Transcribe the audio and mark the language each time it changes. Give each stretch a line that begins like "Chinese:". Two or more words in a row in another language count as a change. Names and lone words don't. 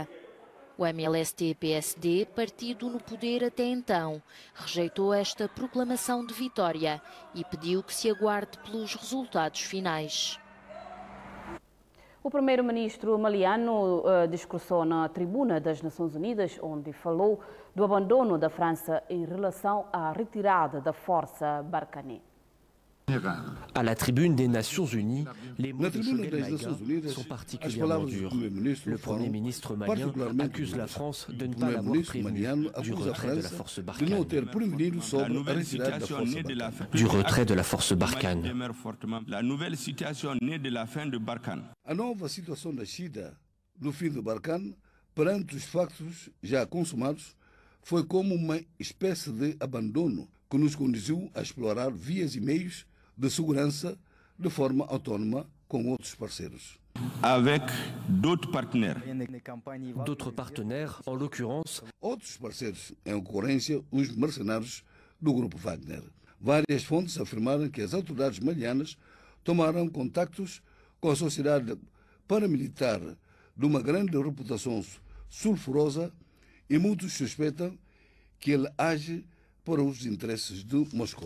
Portuguese: O MLST-PSD, partido no poder até então, rejeitou esta proclamação de vitória e pediu que se aguarde pelos resultados finais. O primeiro-ministro maliano discursou na tribuna das Nações Unidas, onde falou do abandono da França em relação à retirada da força Barkhane.
French: À la tribune des Nations Unies, les mots de Choguel Maïga sont particulièrement durs. Le Premier ministre malien accuse la France de ne pas l'avoir prévenu du retrait de la force Barkhane. Du retrait de la force Barkhane. La nouvelle situation née de la fin de Barkhane.
Portuguese: A nova situação nascida do fim do Barkhane, perante os factos já consumados, foi como uma espécie de abandono que nos conduziu a explorar vias e meios de segurança de forma autónoma com outros parceiros.
French: Avec d'autres partenaires. D'autres partenaires, en l'occurrence.
Portuguese: Outros parceiros, em ocorrência, os mercenários do grupo Wagner. Várias fontes afirmaram que as autoridades malianas tomaram contactos com a sociedade paramilitar de uma grande reputação sulfurosa e muitos suspeitam que ele age para os interesses de Moscou.